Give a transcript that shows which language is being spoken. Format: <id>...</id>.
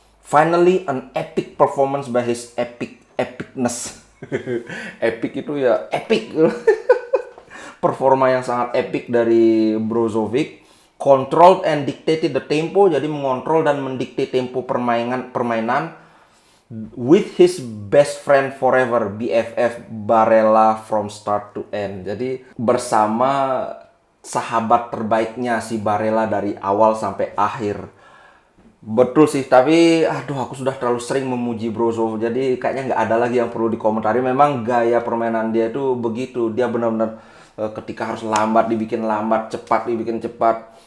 <en>Finally, an epic performance by his epicness.</en> <id>Epic itu ya epic. Performa yang sangat epic dari Brozovic.</id> <en>Controlled and dictated the tempo,</en> <id>jadi mengontrol dan mendikte tempo permainan.</id> <en>with his best friend forever, BFF Barella from start to end.</en> <id>Jadi bersama sahabat terbaiknya si Barella dari awal sampai akhir. Betul sih, tapi aduh aku sudah terlalu sering memuji Brozo. Jadi kayaknya nggak ada lagi yang perlu dikomentari. Memang gaya permainan dia itu begitu. Dia benar-benar ketika harus lambat dibikin lambat, cepat dibikin cepat.</id>